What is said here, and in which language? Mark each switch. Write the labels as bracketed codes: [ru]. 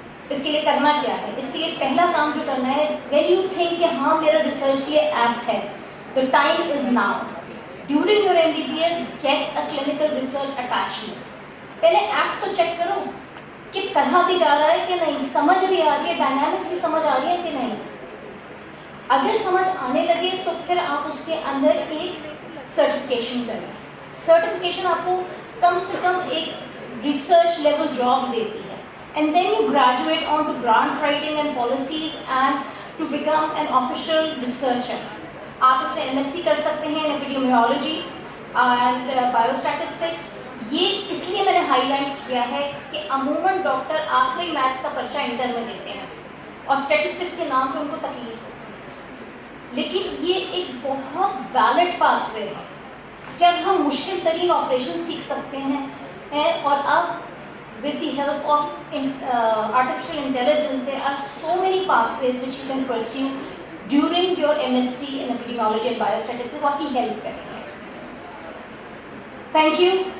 [ur] اس کے لیے کرنا کیا ہے؟ اس کے لیے پہلا کام جو کرنا ہے, [en] when you think [ur] کہ ہاں میرا ریسرچ کے لیے ایپٹ ہے, [en] the time is now. During your MBBS, get a clinical research attachment. [ur] پہلے ایپٹ کو چیک کرو کہ پڑھا بھی جا رہا ہے کہ نہیں, سمجھ بھی آ رہی ہے, ڈائنامکس بھی سمجھ آ رہی ہے کہ نہیں. اگر سمجھ آنے لگے تو پھر آپ اس کے اندر ایک سرٹیفکیشن کریں. سرٹیفکیشن آپ کو کم سے کم ایک ریسرچ لیول جاب دیتی ہے. [en] And then you graduate on to grant writing and policies and to become an official researcher. [ur] آپ اس میں MSc کر سکتے ہیں [en] in epidemiology and biostatistics. [ur] یہ اس لیے میں نے ہائی لائٹ کیا ہے کہ عموماً ڈاکٹر آخری میتھس کا پرچہ انٹر میں دیتے ہیں اور اسٹیٹسٹکس کے نام پہ ان کو تکلیف ہوتی ہے, لیکن یہ ایک بہت ویلڈ پاتھ وے ہے. جب ہم مشکل ترین آپریشن سیکھ سکتے ہیں اور اب [en] with the help of artificial intelligence, there are so many pathways which you can pursue during your MSc in epidemiology and biostatistics. [ur] واقعی help کریں گے. [en] Thank you.